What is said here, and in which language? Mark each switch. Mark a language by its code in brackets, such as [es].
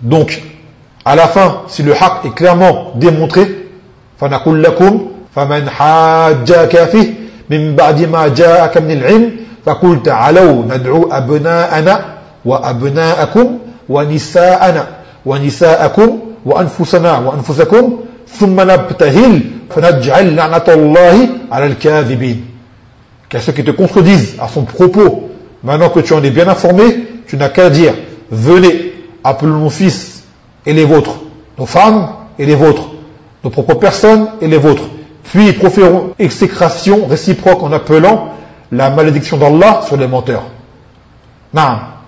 [fr] Donc, à la fin, si le haq est clairement démontré, [ar] fanakul lakoum, faman hajja kafi, min ba'di ma ja'aka min al-'ilm, fakul ta'alaw nad'u abna'ana, wa abna'akum, wa nisa'ana. وَنِسَاءَكُمْ وَأَنفُسَنَا وَأَنفُسَكُمْ ثم نبتهل فنجعل لعنة الله على الكاذبين. [fr] Qu'à ceux qui te contredisent à son propos, maintenant que tu en es bien informé, tu n'as qu'à dire, venez, appelons-nous fils et les vôtres, nos femmes et les vôtres, nos propres personnes et les vôtres. Puis ils proféreront exécration réciproque en appelant la malédiction d'Allah sur les menteurs. Naam.